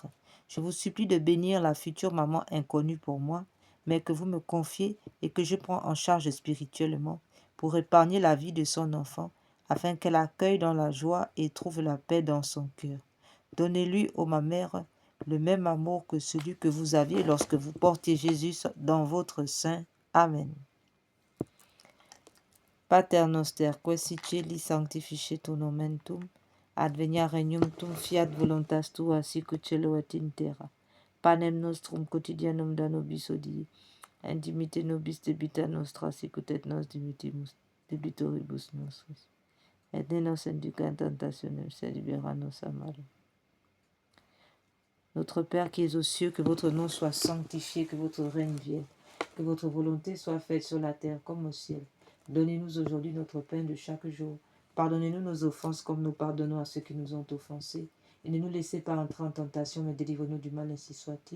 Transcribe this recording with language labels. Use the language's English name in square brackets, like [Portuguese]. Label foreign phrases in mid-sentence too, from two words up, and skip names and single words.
[French] Je vous supplie de bénir la future maman inconnue pour moi, mais que vous me confiez et que je prends en charge spirituellement pour épargner la vie de son enfant, afin qu'elle accueille dans la joie et trouve la paix dans son cœur. Donnez-lui, ô ma mère, le même amour que celui que vous aviez lorsque vous portiez Jésus dans votre sein. Amen. [Latin] Pater noster, qui celi sanctificetur nomen tuum, advenia regnum tuum, fiat voluntas tua, sicut cielo et in terra. Panem nostrum quotidianum da nobis hodie, et dimitte nobis debita nostra, sicut et nos dimittimus debitoribus nostris. Et ne nos induca in tentationem, sed libera nos a malo. [French] Notre Père qui es aux cieux, que votre nom soit sanctifié, que votre règne vienne, que votre volonté soit faite sur la terre comme au ciel. Donnez-nous aujourd'hui notre pain de chaque jour. Pardonnez-nous nos offenses comme nous pardonnons à ceux qui nous ont offensés. Et ne nous laissez pas entrer en tentation, mais délivrez-nous du mal, ainsi soit-il.